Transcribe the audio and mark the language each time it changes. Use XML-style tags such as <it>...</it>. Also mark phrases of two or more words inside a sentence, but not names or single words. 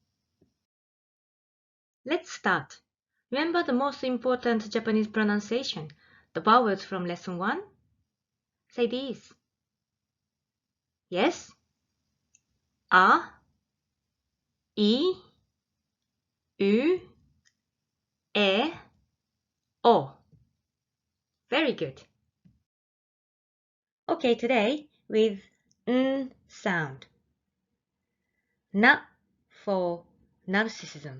<en>Let's start. Remember the most important Japanese pronunciation, the vowels from lesson 1? Say these. Yes? A, I, U, E, O. Very good. Okay, today with N sound. Na for narcissism.</en>